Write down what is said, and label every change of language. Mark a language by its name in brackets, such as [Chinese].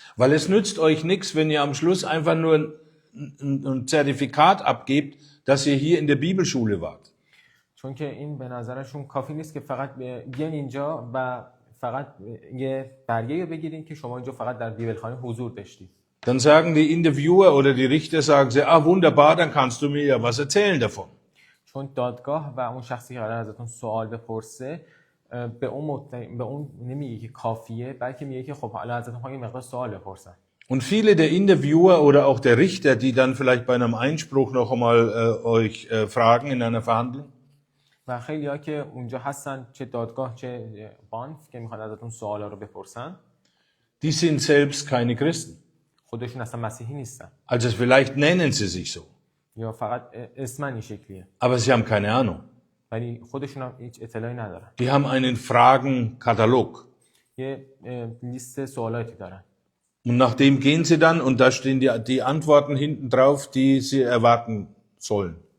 [German] Weil es nützt euch nichts, wenn ihr am Schluss einfach nur ein Zertifikat abgebt, dass ihr hier in der Bibelschule wart. [Persian] چون که این به نظرشون کافی نیست که فقط بیان اینجا و فقط یه برگه بگیرین که شما اینجا فقط در بیبلخانه حضور داشتید. [German] Dann sagen die Interviewer oder die Richter sagen sie, wunderbar, dann kannst du mir ja was erzählen davon. [Persian] چون دادگاه و اون شخصی که قرار ازتون سوال بپرسه به اون نمیگه که کافیه بلکه میگه که خب حالا ازتون یه مقدار سوال بپرسن. [German] Und viele der Interviewer oder auch der Richter, die dann vielleicht bei einem Einspruch noch einmal euch fragen in einer Verhandlung, [Persian] و خیلی‌ها که اونجا هستن چه دادگاه چه بانف که میخوان ازتون سوالا رو بپرسن، [German] die sind selbst keine Christen. [Persian] خودشون اصلا مسیحی نیستن. [German] Also vielleicht nennen sie sich so. [Persian] یا فقط اسمن این شکلیه. [German] Aber sie haben keine Ahnung. [Persian] ولی خودشون هم هیچ اطلاعی ندارن. [German] Die haben einen Fragenkatalog. [Persian] یه لیست سوالاتی دارن. [German] Und nach dem gehen sie dann und da stehen die Antworten hinten drauf, die sie erwarten sollen.